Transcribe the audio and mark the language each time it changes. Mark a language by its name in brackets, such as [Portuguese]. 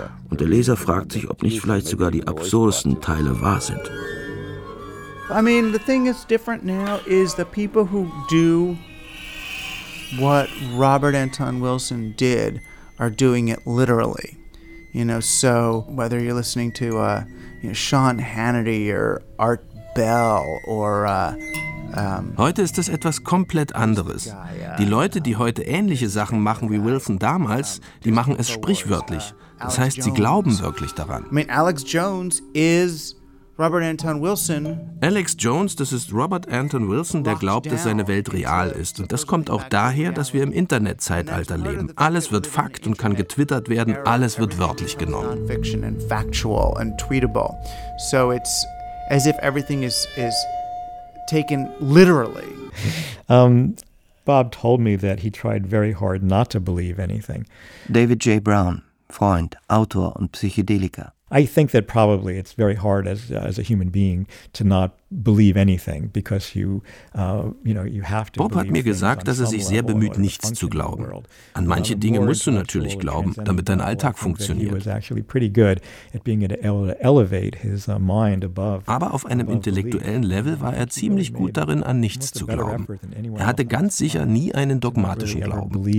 [German] Und der Leser fragt sich, ob nicht vielleicht sogar die absurdesten Teile wahr sind. [English] I mean, the thing that's different now is the people who do what Robert Anton Wilson did are doing it literally. You know, so whether you're listening to Sean Hannity or Art Bell or [German] heute ist das etwas komplett anderes. Die Leute, die heute ähnliche Sachen machen wie Wilson damals, die machen es sprichwörtlich. Das heißt, sie glauben wirklich daran. [English] I mean, Alex Jones is Robert Anton Wilson. [German] Alex Jones, das ist Robert Anton Wilson, der glaubt, dass seine Welt real ist. Und das kommt auch daher, dass wir im Internetzeitalter leben. Alles wird Fakt und kann getwittert werden, alles wird wörtlich genommen. [English] Non-fiction and factual and tweetable. So it's as if everything is taken literally. Bob told me that he tried very hard not to believe anything. [German] David J. Brown, Freund, Autor und Psychedeliker. [English] I think that probably it's very hard as a human being to not believe anything because you you know you have to. [German] Bob hat mir gesagt, dass er sich sehr bemüht, nichts zu glauben. An manche Dinge musst du natürlich glauben, damit dein Alltag funktioniert. Aber auf einem intellektuellen Level war er ziemlich gut darin, an nichts zu glauben. Er hatte ganz sicher nie einen dogmatischen Glauben.